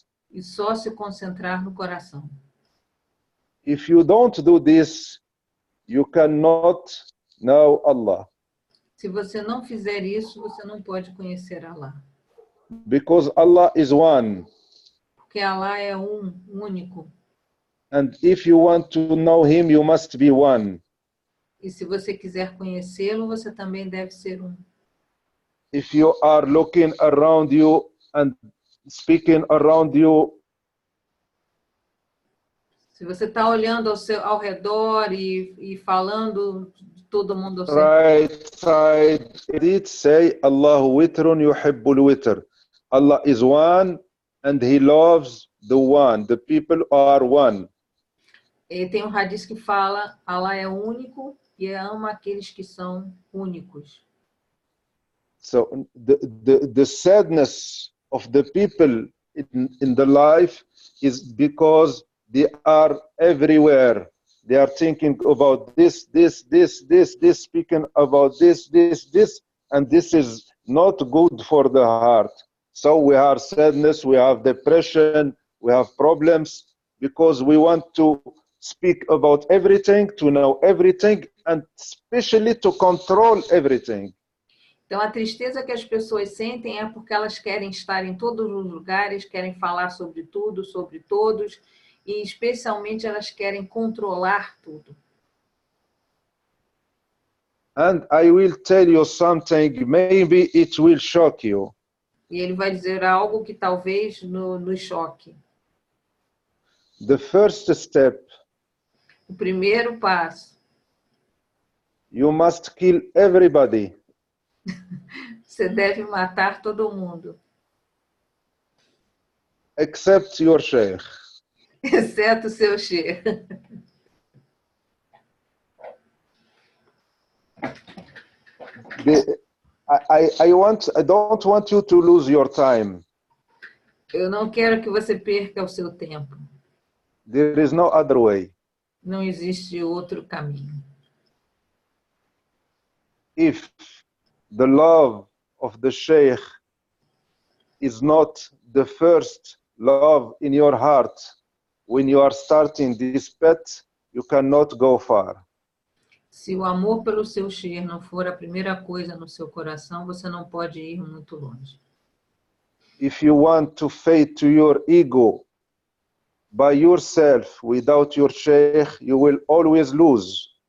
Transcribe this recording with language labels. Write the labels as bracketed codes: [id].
[pt] E só se concentrar no coração. [en] If you don't do this, you cannot know Allah. [pt] Se você não fizer isso, você não pode conhecer Allah. [en] Because Allah is one. [pt] Porque Allah é único. [en] And if you want to know Him, you must be one. [pt] E se você quiser conhecê-lo, você também deve ser um. [en] If you are looking around you and speaking around you, [pt] se você está olhando ao redor e falando de todo mundo ao seu [en] right side, it say [ar] Allahu witrun yuhibbul witr. [en] Allah is one and He loves the one. The people are one. [pt] E tem um hadith que fala, Allah é único e ama aqueles que são únicos. [en] So the sadness of the people in the life is because they are everywhere. They are thinking about this, speaking about this, and this is not good for the heart. So we have sadness, we have depression, we have problems because we want to speak about everything, to know everything, and especially to control everything. [pt] Então, a tristeza que as pessoas sentem é porque elas querem estar em todos os lugares, querem falar sobre tudo, sobre todos, e especialmente elas querem controlar tudo. [en] And I will tell you something, maybe it will shock you. [pt] E ele vai dizer algo que talvez nos choque. [en] The first step, [pt] O primeiro passo, [en] you must kill everybody. [pt] você deve matar todo mundo, [en] Except your sheikh. [pt] exceto o seu sheikh. [en] I don't want you to lose your time. [pt] Eu não quero que você perca o seu tempo. [en] There is no other way. [pt] Não existe outro caminho. [en] If the love of the sheikh is not the first love in your heart, when you are starting this path, you cannot go far. [pt] Se o amor pelo seu sheikh não for a primeira coisa no seu coração, você não pode ir muito longe. [en] If you want to fade to your ego by yourself without your sheikh, you will always lose.